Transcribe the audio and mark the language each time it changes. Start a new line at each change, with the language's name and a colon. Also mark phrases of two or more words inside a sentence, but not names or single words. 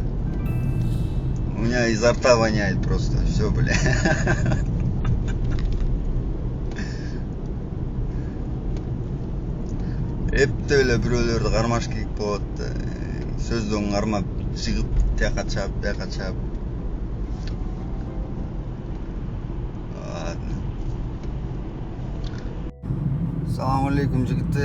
Russian: У меня изо рта воняет просто. Все, бля.
Kyrgyz: эпте эле бирөөлөрдү кармаш керек болот. Сөздөн кармап чыгып, тияка чаап, бияка чаап.
Arabic: السلام عليكم
Kyrgyz: жигиттер.